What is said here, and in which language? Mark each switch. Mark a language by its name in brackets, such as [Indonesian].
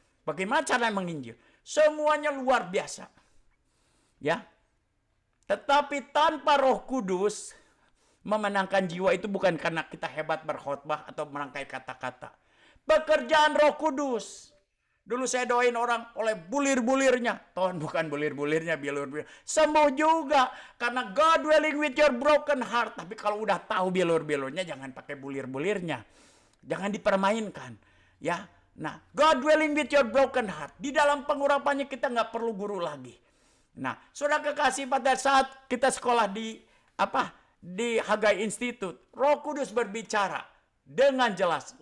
[Indonesian] Bagaimana cara menginjil? Semuanya luar biasa. Ya. Tetapi tanpa Roh Kudus, memenangkan jiwa itu bukan karena kita hebat berkhotbah atau merangkai kata-kata. Pekerjaan Roh Kudus. Dulu saya doain orang oleh bulir-bulirnya. Tuhan bukan bulir-bulirnya, bilur-bilur. Sembuh juga. Karena [English] God dwelling with your broken heart. [Indonesian] Tapi kalau udah tahu bilur-bilurnya, jangan pakai bulir-bulirnya. Jangan dipermainkan. Ya, nah, [English] God dwelling with your broken heart. [Indonesian] Di dalam pengurapannya kita nggak perlu guru lagi. Nah, saudara kekasih, pada saat kita sekolah di Hagai Institute, Roh Kudus berbicara dengan jelas.